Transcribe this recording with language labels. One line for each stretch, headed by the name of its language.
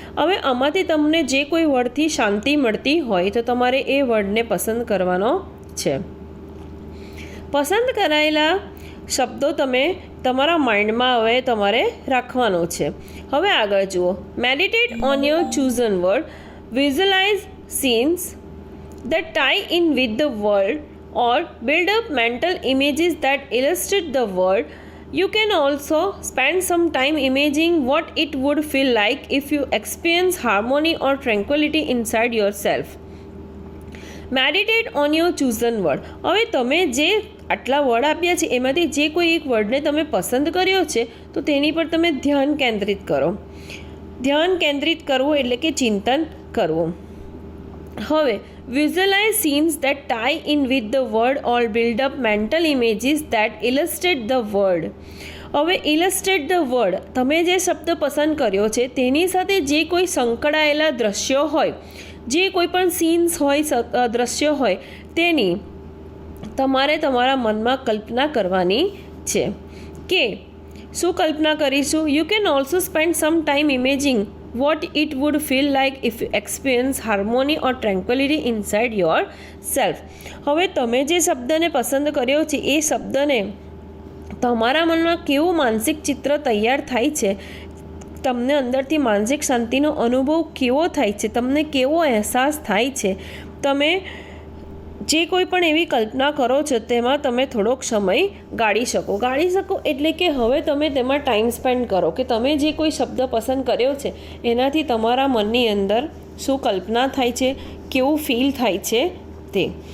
Gujarati: હવે આમાંથી તમને જે કોઈ વર્ડથી શાંતિ મળતી હોય તો તમારે એ વર્ડને પસંદ કરવાનો છે. પસંદ કરાયેલા શબ્દો તમે તમારા માઇન્ડમાં હવે તમારે રાખવાનો છે. હવે આગળ જુઓ,
English: Meditate on your chosen word. Visualize scenes that tie in with the world or build up mental images that illustrate the world. You can also spend some time imagining what it would feel like if you experience harmony or tranquility inside yourself. Meditate on your chosen word.
Gujarati: હવે તમે જે આટલા word આપ્યા છે એમાંથી જે કોઈ એક વર્ડને તમે પસંદ કર્યો છે તો તેની પર તમે ધ્યાન કેન્દ્રિત કરો. ધ્યાન કેન્દ્રિત કરવું એટલે કે ચિંતન કરવું. હવે
English: Visualize scenes that tie in with the word or build up mental images that illustrate the word.
Gujarati: હવે
English: illustrate the word,
Gujarati: તમે જે શબ્દ પસંદ કર્યો છે તેની સાથે જે કોઈ સંકળાયેલા દ્રશ્યો હોય, જે કોઈ પણ સીન્સ હોય, દ્રશ્ય હોય, તેની તમારે તમારા મનમાં કલ્પના કરવાની છે. કે શું કલ્પના કરીશું?
English: You can also spend some time imaging what it would feel like if you experience harmony or tranquility inside yourself.
Gujarati: હવે તમે જે શબ્દને પસંદ કર્યો છે એ શબ્દને તમારા મનમાં કેવું માનસિક ચિત્ર તૈયાર થાય છે, તમને અંદરથી માનસિક શાંતિનો અનુભવ કેવો થાય છે, તમને કેવો અહેસાસ થાય છે, તમે જે કોઈ પણ એવી કલ્પના કરો છો તેમાં તમે થોડોક સમય ગાળી શકો એટલે કે હવે તમે તેમાં ટાઈમ સ્પેન્ડ કરો કે તમે જે કોઈ શબ્દ પસંદ કર્યો છે એનાથી તમારા મનની અંદર શું કલ્પના થાય છે, કેવું ફીલ થાય છે તે.